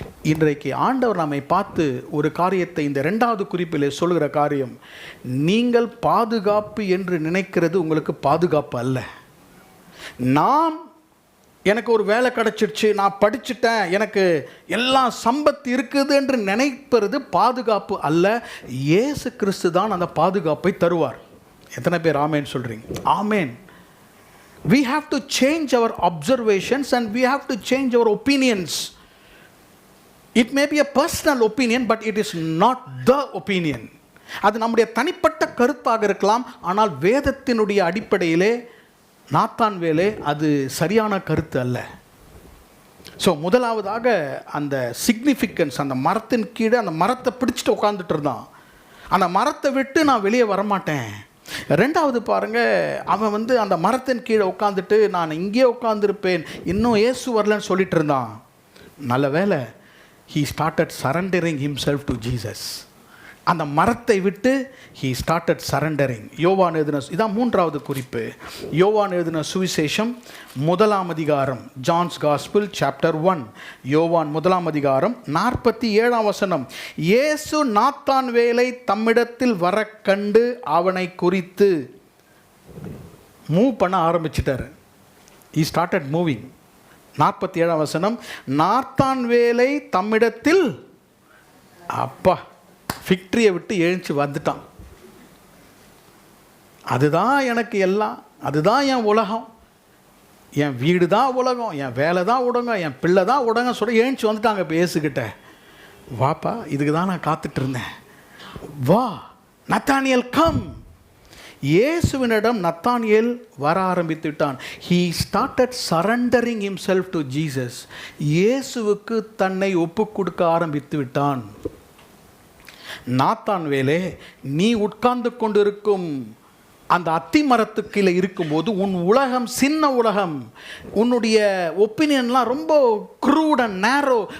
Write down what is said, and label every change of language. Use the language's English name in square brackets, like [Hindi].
[Tamil] இன்றைக்கு ஆண்டவர் நம்மை பார்த்து ஒரு காரியத்தை இந்த 2வது குறிப்பிலே சொல்கிற காரியம், நீங்கள் பாதுகாப்பு என்று நினைக்கிறது உங்களுக்கு பாதுகாப்பு அல்ல. நாம் எனக்கு ஒரு வேலை கிடச்சிடுச்சு, நான் படிச்சுட்டேன், எனக்கு எல்லாம் சம்பத்து இருக்குது என்று நினைப்பது பாதுகாப்பு அல்ல. இயேசு கிறிஸ்து தான் அந்த பாதுகாப்பை தருவார். எத்தனை பேர் ஆமேன் சொல்கிறீங்க? ஆமேன். [English] We have to change our observations and we have to change our opinions. It may be a personal opinion, but it is not the opinion. [Tamil] அது நம்முடைய தனிப்பட்ட கருத்தாக இருக்கலாம், ஆனால் வேதத்தினுடைய அடிப்படையிலே நாத்தான்வேலே அது சரியான கருத்து அல்ல. ஸோ முதலாவதாக அந்த சிக்னிஃபிகன்ஸ், அந்த மரத்தின் கீழே அந்த மரத்தை பிடிச்சிட்டு உட்காந்துட்டு இருந்தான். அந்த மரத்தை விட்டு நான் வெளியே வரமாட்டேன். 2வது பாருங்கள், அவன் அந்த மரத்தின் கீழே உட்காந்துட்டு நான் இங்கே உட்காந்துருப்பேன், இன்னும் இயேசு வரலன்னு சொல்லிட்டு இருந்தான். நல்ல வேலை, [English] he started surrendering himself to Jesus. [Tamil] அந்த மரத்தை விட்டு [English] he started surrendering. [Tamil] யோவான் எழுதின, இதான் 3வது குறிப்பு. யோவான் எழுதின சுவிசேஷம் 1ஆம் அதிகாரம், ஜான்ஸ் காஸ்பிள் சாப்டர் 1, யோவான் 1ஆம் அதிகாரம் 47ஆம் வசனம். இயேசு நாத்தான்வேலை தம்மிடத்தில் வர கண்டு அவனை குறித்து மூவ் பண்ண ஆரம்பிச்சிட்டார். [English] he started moving. [Tamil] 47ஆம் வசனம், நாத்தான்வேலை தம்மிடத்தில், அப்பா ஃபிக்ட்ரியை விட்டு எழுந்து வந்துட்டான். அதுதான் எனக்கு எல்லாம், அதுதான் என் உலகம், என் வீடு தான் உலகம், என் வேலை தான் உடங்க, என் பிள்ளை தான் உடங்க சொல்ல எழுந்து வந்துட்டாங்க. இப்போ இயேசுகிட்ட, வாப்பா இதுக்கு தான் நான் காத்துட்டு இருந்தேன், வா நத்தானியல் கம். இயேசுவினிடம் நத்தானியேல் வர ஆரம்பித்து விட்டான். [English] he started surrendering himself to Jesus. [Tamil] இயேசுவுக்கு தன்னை ஒப்பு கொடுக்க ஆரம்பித்து விட்டான். நாத்தான்வேலே, நீ உட்கார்ந்து கொண்டிருக்கும் அந்த அத்தி மரத்துக்கு கீழே இருக்கும்போது உன் உலகம் சின்ன உலகம், உன்னுடைய ஒப்பீனியன்லாம் ரொம்ப [English] Crude and narrow.